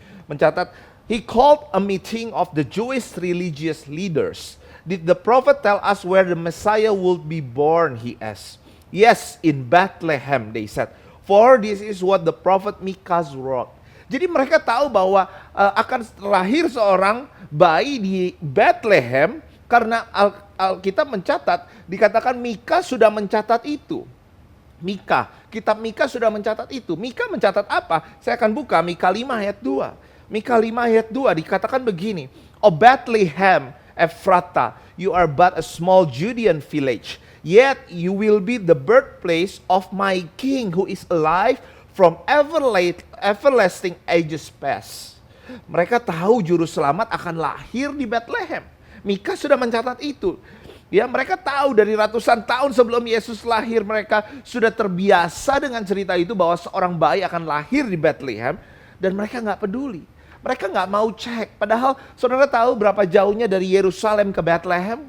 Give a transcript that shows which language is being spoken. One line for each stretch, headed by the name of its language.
Indonesian: Mencatat,
English: he called a meeting of the Jewish religious leaders. Did the prophet tell us where the Messiah would be born, he asked. Yes, in Bethlehem, they said. For this is what the prophet Micah wrote.
Indonesian: Jadi mereka tahu bahwa akan lahir seorang bayi di Bethlehem. Karena Alkitab mencatat, dikatakan Mika sudah mencatat itu. Kitab Mika sudah mencatat itu. Mika mencatat apa? Saya akan buka Mika 5 ayat 2. Mika 5 ayat 2 dikatakan begini.
English: O Bethlehem, Ephrata, you are but a small Judean village. Yet you will be the birthplace of my king who is alive from everlasting ages past.
Indonesian: Mereka tahu juru selamat akan lahir di Bethlehem. Mika sudah mencatat itu. Ya, mereka tahu dari ratusan tahun sebelum Yesus lahir, mereka sudah terbiasa dengan cerita itu bahwa seorang bayi akan lahir di Bethlehem dan mereka nggak peduli. Mereka nggak mau cek. Padahal saudara tahu berapa jauhnya dari Yerusalem ke Bethlehem?